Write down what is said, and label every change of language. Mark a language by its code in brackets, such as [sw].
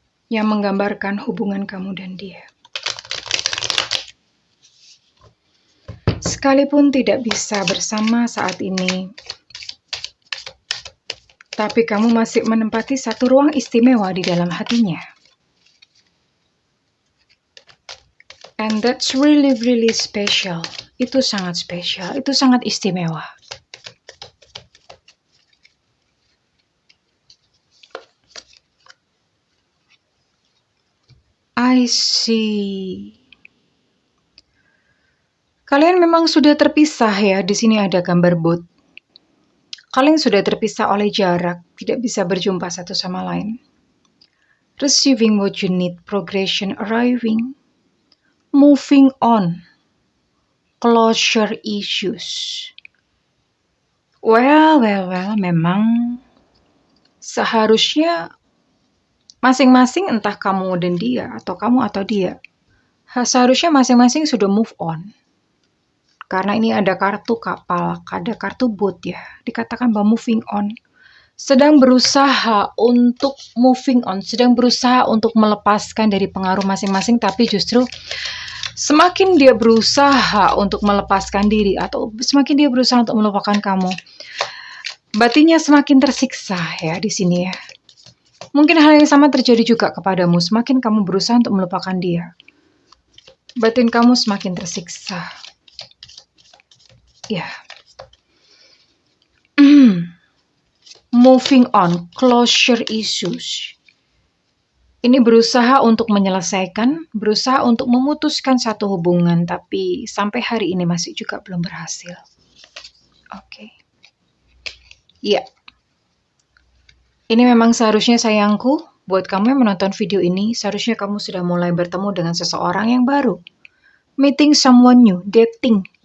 [id] Yang menggambarkan hubungan kamu dan dia. Sekalipun tidak bisa bersama saat ini, tapi kamu masih menempati satu ruang istimewa di dalam hatinya. [en] And that's really, really special. [id] Itu sangat spesial, itu sangat istimewa. [en] I see. [id] Kalian memang sudah terpisah ya, di sini ada gambar boat. Kalian sudah terpisah oleh jarak, tidak bisa berjumpa satu sama lain. [en] Receiving what you need, progression arriving. Moving on, closure issues. [id] Well, memang seharusnya masing-masing entah kamu dan dia, atau kamu atau dia, seharusnya masing-masing sudah move on. Karena ini ada kartu kapal, ada kartu boat ya, dikatakan bahwa moving on. Sedang berusaha untuk moving on, sedang berusaha untuk melepaskan dari pengaruh masing-masing, tapi justru semakin dia berusaha untuk melepaskan diri atau semakin dia berusaha untuk melupakan kamu, batinnya semakin tersiksa ya di sini ya. Mungkin hal yang sama terjadi juga kepadamu, semakin kamu berusaha untuk melupakan dia, batin kamu semakin tersiksa. Ya. [en] Moving on, closure issues. [id] Ini berusaha untuk menyelesaikan, berusaha untuk memutuskan satu hubungan, tapi sampai hari ini masih juga belum berhasil. Oke. Ya. Ini memang seharusnya sayangku, buat kamu yang menonton video ini, seharusnya kamu sudah mulai bertemu dengan seseorang yang baru. [en] Meeting someone new, dating.